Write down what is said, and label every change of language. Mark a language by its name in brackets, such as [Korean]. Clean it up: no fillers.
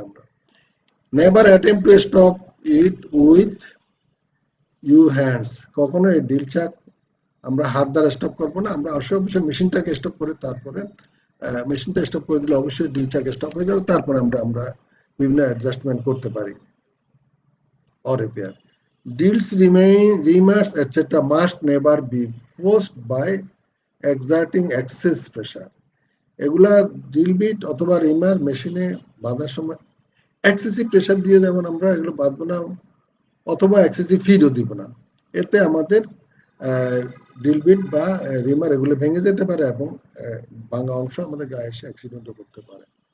[Bangla] আমরা [English] never attempt to stop it with your hands, [Bangla] কখনো এই ড্রিল চাক আমরা হাত দ্বারা স্টপ করবো না, আমরা অবশ্যই মেশিনটাকে স্টপ করে তারপরে মেশিনটা স্টপ করে দিলে অবশ্যই ড্রিল চাক স্টপ হয়ে যাবে, তারপরে আমরা বিভিন্ন অ্যাডজাস্টমেন্ট করতে পারি [English] or repair. Drills, reamers, etc. must never be forced by exerting excess pressure. [Bangla] এগুলা ড্রিল বিট অথবা রিমার মেশিনে বাঁধার সময় এক্সেসিভ প্রেশার দিয়ে যেমন আমরা এগুলো বাঁধবো না, অথবা এক্সেসিভ ফিডও দিব না, এতে আমাদের ড্রিল বিট বা রিমার এগুলো ভেঙে যেতে পারে এবং ভাঙা অংশ আমাদের গায়ে এসে অ্যাক্সিডেন্টও করতে পারে।